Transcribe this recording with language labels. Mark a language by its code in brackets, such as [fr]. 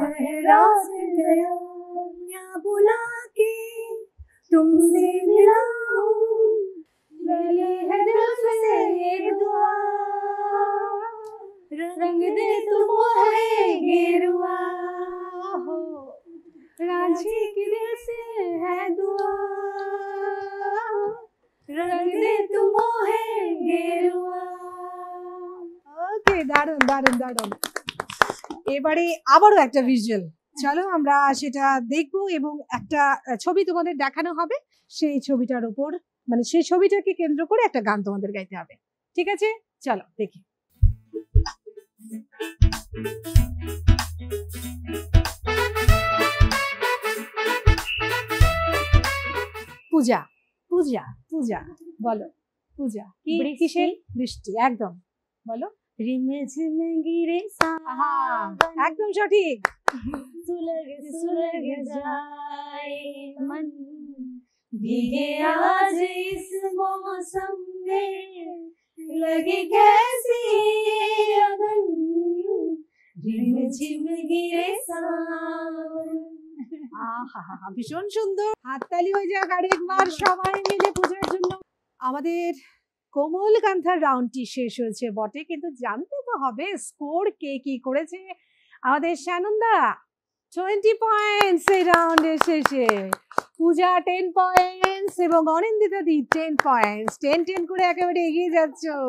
[hi] सहरा से गया यहाँ बुला के तुमसे मिला हूँ, मिली है दिल से ये दुआ, रंग दे तुम है गेरुआ हो, रांझी की दिल से है दुआ, रंग दे तुम है गेरुआ। [bn] ওকে, দারুন দারুন দারুন। এবারে আবারও একটা ভিজুয়াল, চলো আমরা সেটা দেখবো এবং একটা ছবি তোমাদের দেখানো হবে, সেই ছবিটার উপর মানে সেই ছবিটাকে কেন্দ্র করে একটা গান তোমাদের গাইতে হবে, ঠিক আছে? চলো দেখি। পূজা, পূজা, পূজা বলো, পূজা কি কিসের? বৃষ্টি, একদম বলো। [hi] রিমঝিম গিরে [bn] আহা, একদম সঠিক। [hi] सुलग सुलग जाए मन, भीगे आज इस मौसम में, लगे कैसी अगन, रिमझिम गिरे सावन। [bn] আহা, ভীষণ সুন্দর, হাততালি হয়ে যাক আরেকবার সবাই মিলে পূজার জন্য। আমাদের কোমল কান্থার রাউন্ডটি শেষ হয়েছে বটে, কিন্তু জানতে তো হবে স্কোর কে কি করেছে। আমাদের সানন্দা 20 পয়েন্টস এই রাউন্ডের শেষে, পূজা 10 পয়েন্টস এবং অনিন্দিতা দি 10 পয়েন্টস, 10-10 করে একেবারে এগিয়ে যাচ্ছ।